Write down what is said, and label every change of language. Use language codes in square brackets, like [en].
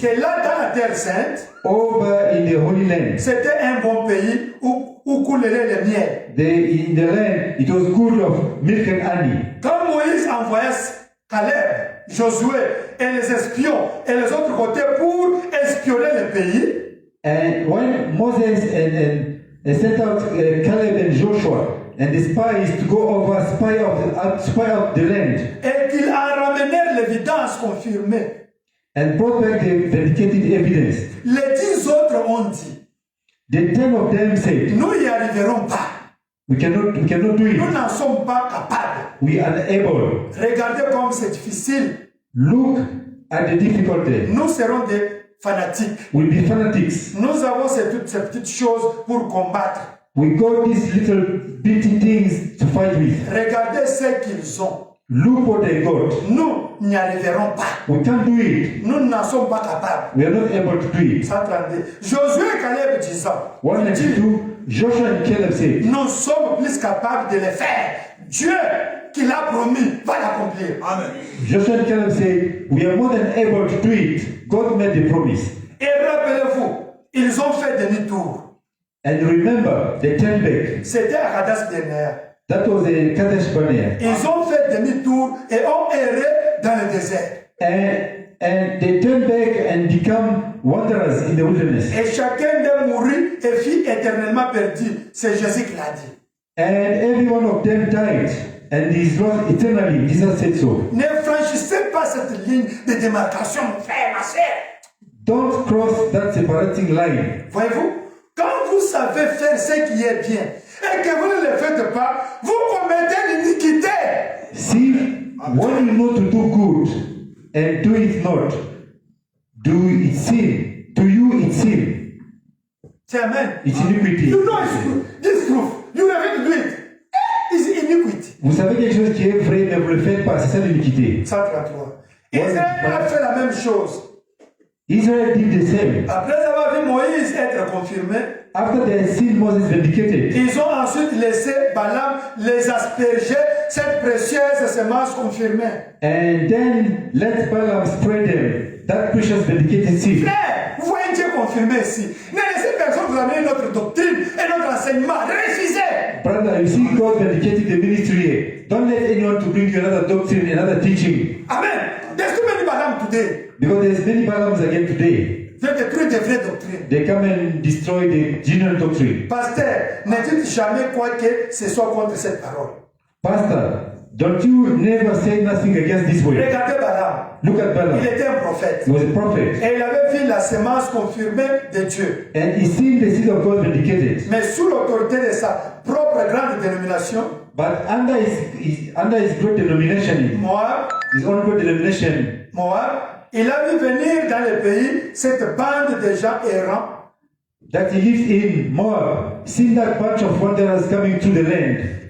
[fr] que là, dans la terre sainte, [en] over in the Holy Land, [fr] c'était un bon pays où coulerait le miel. [en] in the land, it was good of milk and honey. [fr] Quand Moïse envoya Caleb, Josué et les espions et les autres côtés pour espionner le pays, [en] And when Moses and sent out Caleb and Joshua and the spies to go over spy out the land [fr] et qu'ils en ramenèrent l'évidence confirmée, [en] and brought back the vindicated evidence, [fr] les 10 autres ont dit, [en] the 10 of them said, [fr] nous n'y arriverons pas. [en] we cannot do [fr] Nous [en] it. [fr] n'en sommes pas capables. [en] We are unable. [fr] Regardez comme c'est difficile. [en] Look at the difficulty. [fr] Nous serons des fanatiques. [en] We'll be fanatics. [fr] Nous avons toutes ces petites choses pour combattre. [en] We got these little bitty things to fight with. [fr] Regardez ce qu'ils ont. [en] Look what they got. [fr] Nous n'y arriverons pas. [en] We can't do it. [fr] Nous n'en sommes pas capables. [en] We are not able to do it. [fr] 132. Josué et Caleb disant, il dit, [en] 192, Joshua and Caleb said, [fr] nous sommes plus capables de le faire. Dieu qui l'a promis va l'accomplir. [en] Amen. Joshua and Caleb said, we are more than able to do it. God made the promise. [fr] Et rappelez-vous, ils ont fait demi-tour. [en] And remember, they turned back. [fr] C'était à Kadesh Barnea. [en] That was a Kadesh Barnea. [fr] Ils ont fait demi-tour et ont erré dans le désert. [en] And they turned back and become wanderers in the wilderness. [fr] Et chacun d'eux mourut et fut éternellement perdu. C'est Jésus qui l'a dit. [en] And every one of them died and is lost eternally. Jesus said so. [fr] Ne franchissez pas cette ligne de démarcation, mon frère, ma soeur. [en] Don't cross that separating line. [fr] Voyez-vous, quand vous savez faire ce qui est bien et que vous ne le faites pas, vous commettez l'iniquité. [en] See, when you know to do good and do it not, do it sin. To you it's sin. [fr] C'est amen. [en] It's iniquity. You know this proof. You have to do it. It's iniquity. [fr] Vous savez quelque chose qui est vrai, mais vous ne le faites pas. C'est ça l'iniquité. 133. Israël a fait la même chose. [en] Israel did the same. [fr] Après avoir vu Moïse être confirmé, [en] After they had seen Moses vindicated, [fr] ils ont ensuite laissé Balaam les asperger cette précieuse semence confirmée. [en] and then let Balaam spread them that precious vindicated seed. [fr] Frère, vous voyez Dieu confirmé ici. Ne laissez personne vous amener notre doctrine et notre enseignement. Refusez. [en] Brother, you see God vindicated the ministry here. Don't let anyone to bring you another doctrine, another teaching. Amen. There's too many Balaam today. Because there's many Balaams again today. They [fr] détruisent des vraies doctrines. [en] They come and destroy the genuine doctrine. [fr] Pasteur, ne dites jamais quoi que ce soit contre cette parole. [en] Pastor, Don't you never say nothing against this way. [fr] Regardez Balaam. [en] Look at Balaam. [fr] Il était un prophète. [en] He was a prophet. [fr] Et il avait vu la semence confirmée de Dieu. [en] And he seen the seed of God vindicated. [fr] Mais sous l'autorité de sa propre grande dénomination, [en] But under his great denomination, Moab, his own great denomination, [fr] il a vu venir dans le pays cette bande de gens errants. [en] that he lives in Moab, seen that bunch of wanderers coming to the land.